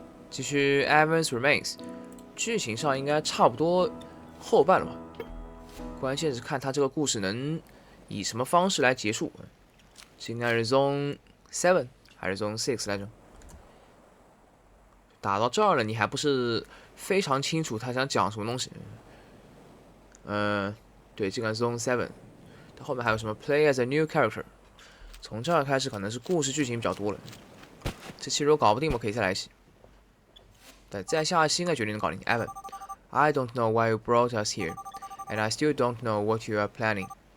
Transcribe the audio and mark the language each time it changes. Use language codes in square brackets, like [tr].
[zh] 继续 Evans Remains，剧情上应该差不多后半了吧？关键是看他这个故事能以什么方式来结束。是应该是 Zone 7还是 Zone 6来着？打到这儿了，你还不是非常清楚他想讲什么东西？对，这个 Zone 7，它后面还有什么 [en] Play as a new character？ [zh] 从这儿开始可能是故事剧情比较多了。这期如果搞不定，我可以再来一期。但再下一期应该决定能搞定。 [en] Evan，I don't know why you brought us here, and I still don't know what you are planning。